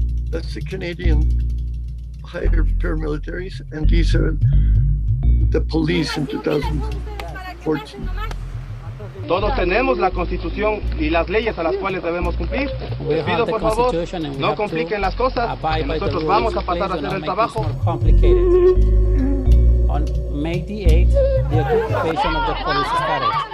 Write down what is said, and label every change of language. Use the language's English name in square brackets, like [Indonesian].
[English] That's the Canadian hired paramilitaries, and these are the police in 2014. [Spanish] Todos tenemos la Constitución y las leyes a las cuales debemos cumplir. Les pido por favor, no compliquen las cosas, que nosotros vamos a pasar a hacer el trabajo. [English] On May the 8th, the occupation of the police started.